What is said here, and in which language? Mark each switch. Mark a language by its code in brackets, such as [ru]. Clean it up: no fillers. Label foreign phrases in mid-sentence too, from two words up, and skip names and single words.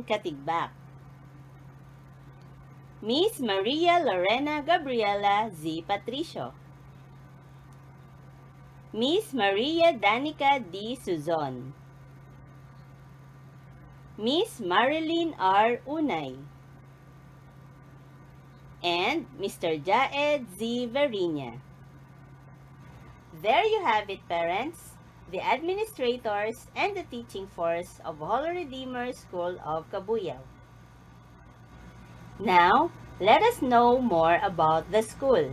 [en] Katigbak, Miss Maria Lorena Gabriela Z. Patricio, Miss Maria Danica D. Suzon, Miss Marilyn R. Unay, and Mr. Jaed Z. Verinia. There you have it, parents, the administrators and the teaching force of Holy Redeemer School of Cabuyao. Now, let us know more about the school.